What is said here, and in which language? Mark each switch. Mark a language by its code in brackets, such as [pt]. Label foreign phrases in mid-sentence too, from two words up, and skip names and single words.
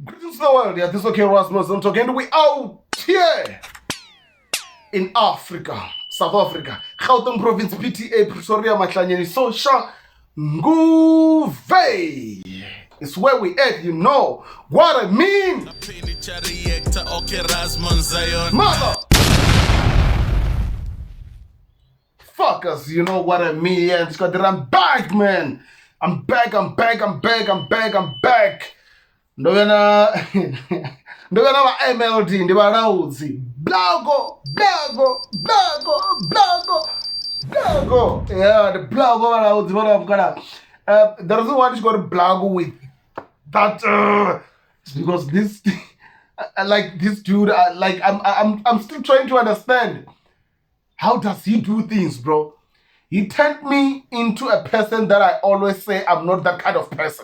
[en] Greetings to the world, yeah, this is okay, Rasmus, I'm talking, and we out here in Africa, South Africa, Gauteng Province, PTA, Pretoria, Mahlanyeni, Sosha, Nguve. It's where we at, you know what I mean. Mother fuckers, you know what I mean, yeah, I'm back, man. I'm back. [ve] Ndovha va MLD ndi vhalaudzi Blago. [en] Yeah, the Blago [ve] vhalaudzi vha [en] the reason why it's got Blago with that is because this like this dude like I'm still trying to understand how does he do things, bro. He turned me into a person that I always say I'm not that kind of person.